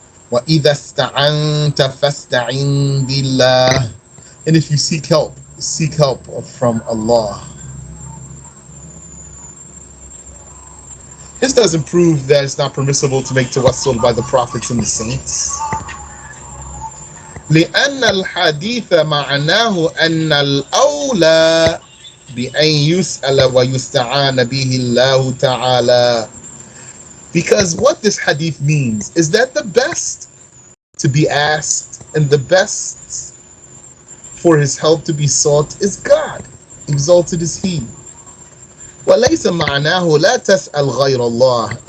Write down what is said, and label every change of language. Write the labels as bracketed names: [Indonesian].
[Arabic] وَإِذَا اسْتَعَنْتَ فَاسْتَعِنْ بِاللَّهِ, [English] and if you seek help from Allah. This doesn't prove that it's not permissible to make tawassul by the prophets and the saints. [Arabic] لأن الحديث معناه أن الأولى بأن يسأل ويستعان به الله تعالى. [English] Because what this hadith means is that the best to be asked and the best for his help to be sought is God. Exalted is He. [Arabic] وَلَيْسَ مَعْنَاهُ لَا تَسْأَلْ غَيْرَ اللَّهِ.